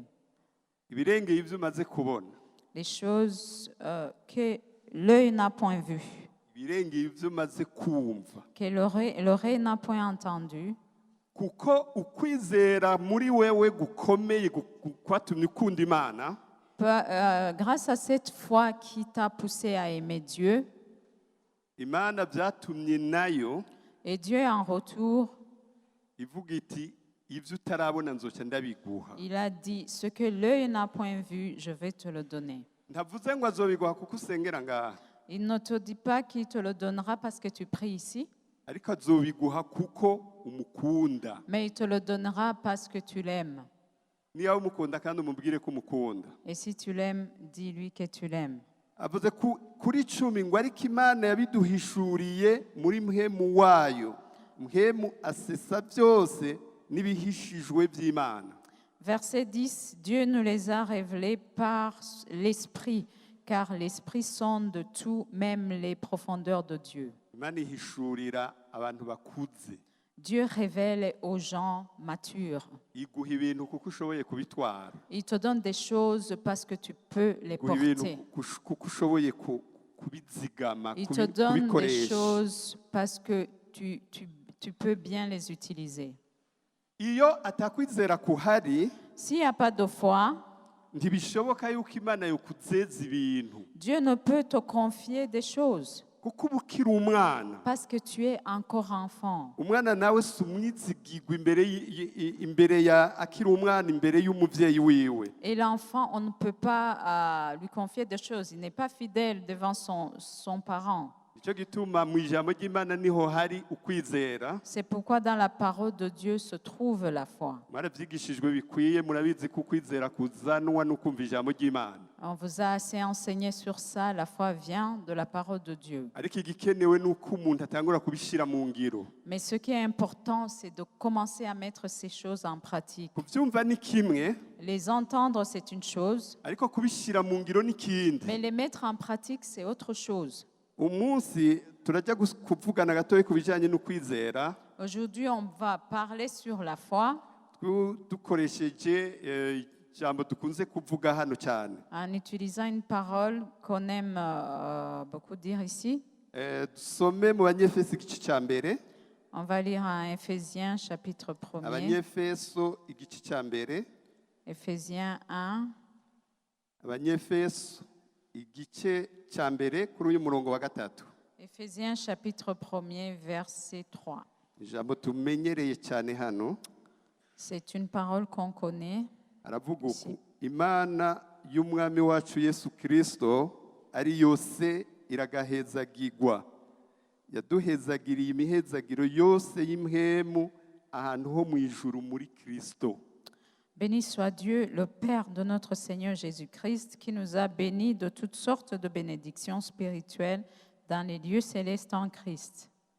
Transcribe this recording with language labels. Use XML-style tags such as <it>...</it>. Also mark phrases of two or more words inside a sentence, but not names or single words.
<rn>Ibirengeye ibyo umaze kubona,</rn> <fr>Les choses que l'œil n'a point vues,</fr> <rn>ibirengeye ibyo umaze kumva,</rn> <fr>que l'oreille n'a point entendues,</fr> <rn>kuko ukwizera muri wewe gukomeye kwatumye ukunda Imana,</rn> <fr>grâce à cette foi qui t'a poussé à aimer Dieu,</fr> <rn>Imana byatumye nayo</rn> <fr>et Dieu en retour,</fr> <rn>ivuga iti ibyo utarabona nzoca ndabiguha.</rn> <fr>il a dit, ce que l'œil n'a point vu, je vais te le donner.</fr> <rn>Ntavuze ngo azobiguha kuko usengera ngaha,</rn> <fr>Il ne te dit pas qu'il te le donnera parce que tu pries ici,</fr> <rn>ariko azobiguha kuko umukunda.</rn> <fr>mais il te le donnera parce que tu l'aimes.</fr> <rn>Niba umukunda kandi umubwire ko umukunda.</rn> <fr>Et si tu l'aimes, dis-lui que tu l'aimes.</fr> <rn>Avuze kuri 10 ngo ariko Imana yabiduhishuriye muri mpemu wayo, mpemu asesa byose n'ibihishijwe by'Imana.</rn> <fr>Verset 10, Dieu nous les a révélés par l'Esprit, car l'Esprit sonde tout, même les profondeurs de Dieu.</fr> <rn>Imana ihishurira abantu bakuze,</rn> <fr>Dieu révèle aux gens matures.</fr> <rn>iguha ibintu kuko ushoboye kubitwara,</rn> <fr>Il te donne des choses parce que tu peux les</fr> <rn>iguha ibintu</rn> <fr>porter.</fr> <rn>kuko ushoboye kubizigama,</rn> <fr>Il te donne des</fr> <rn>kubikoresha.</rn> <fr>choses parce que tu peux bien les utiliser.</fr> <rn>Iyo atakwizera kuhari,</rn> <fr>S'il n'y a pas de foi,</fr> <rn>ntibishoboka yuko Imana yokuzeza ibintu,</rn> <fr>Dieu ne peut te confier des choses</fr> <rn>kuko uba ukiri umwana.</rn> <fr>parce que tu es encore enfant.</fr> <rn>Umwana nawe si umwizigirwa imbere ya akiri umwana imbere y'umuvyeyi wiwe.</rn> <fr>Et l'enfant, on ne peut pas lui confier des choses. Il n'est pas fidèle devant son parent.</fr> <rn>Nicyo gituma mu ijambo ry'Imana niho hari ukwizera.</rn> <fr>C'est pourquoi dans la parole de Dieu se trouve la foi.</fr> <rn>Mwaravyigishijwe bikwiye, murabizi ko ukwizera kuzanwa no kumva ijambo ry'Imana.</rn> <fr>On vous a assez enseigné sur ça. La foi vient de la parole de Dieu.</fr> <rn>Ariko igikenewe nuko umuntu atangura kubishira mu ngiro.</rn> <fr>Mais ce qui est important, c'est de commencer à mettre ces choses en pratique.</fr> <rn>Kuvyumva ni kimwe,</rn> <fr>Les entendre, c'est une chose,</fr> <rn>ariko kubishira mu ngiro ni kindi.</rn> <fr>mais les mettre en pratique, c'est autre chose.</fr> <rn>umunsi turajya kuvugana gatoya ku bijyanye n'ukwizera</rn> <fr>Aujourd'hui, on va parler sur la foi</fr> <rn>dukoresheje ijambo dukunze kuvuga hano cyane.</rn> <fr>en utilisant une parole qu'on aime beaucoup dire ici.</fr> <rn>Dusome mu banyefeso igice cya mbere.</rn> <fr>On va lire en Éphésiens chapitre 1er.</fr> <rn>Abanyefeso igice cya mbere.</rn> <fr>Éphésiens 1.</fr> <rn>Abanyefeso igice cya mbere kuri uyu murongo wa gatatu.</rn> <fr>Éphésiens chapitre 1er, verset 3.</fr> <rn>Ijambo tumenyereye cyane hano.</rn> <fr>C'est une parole qu'on connaît.</fr> <rn>Aravuga uku Imana y'umwami wacu Yesu Kristo ari yose iragahezagirwa. Yaduhezagiriye imihezagiro yose y'imhemu ahantu ho mu ijuru muri Kristo.</rn> <fr>Béni soit Dieu, le Père de notre Seigneur Jésus-Christ, qui nous a bénis de toutes sortes de bénédictions spirituelles dans les lieux célestes en Christ.</fr>